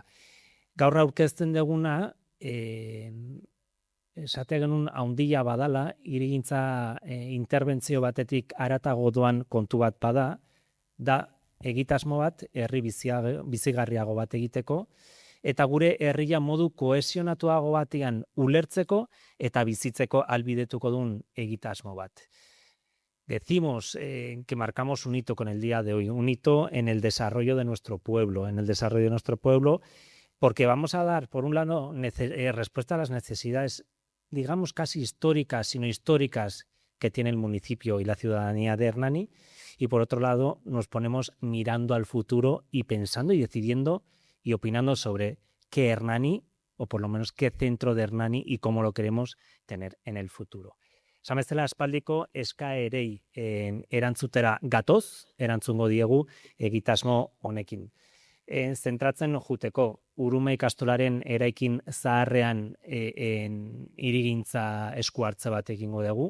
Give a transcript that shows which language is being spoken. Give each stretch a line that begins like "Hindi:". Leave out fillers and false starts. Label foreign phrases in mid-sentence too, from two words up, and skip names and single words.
Basque: Gaur aurkezten duguna, esate genuen handia badala, hirigintza interbentzio batetik haratago doan kontu bat bada, da egitasmo bat herri bizigarriago bat egiteko, eta gure herria modu kohesionatuago batean ulertzeko eta bizitzeko albidetuko duen egitasmo bat.
Spanish: Decimos que marcamos un hito con el día de hoy, un hito en el desarrollo de nuestro pueblo, porque vamos a dar, por un lado, respuesta a las necesidades, digamos, casi históricas, sino históricas, que tiene el municipio y la ciudadanía de Hernani, y por otro lado, nos ponemos mirando al futuro y pensando y decidiendo y opinando sobre qué Hernani, o por lo menos qué centro de Hernani y cómo lo queremos tener en el futuro.
Basque: Esan bezala aspaldiko eskaerei erantzutera gatoz, erantzungo diegu egitasmo honekin. Zentratzen juteko Urume ikastolaren eraikin zaharrean hirigintza esku hartze bat egingo dugu.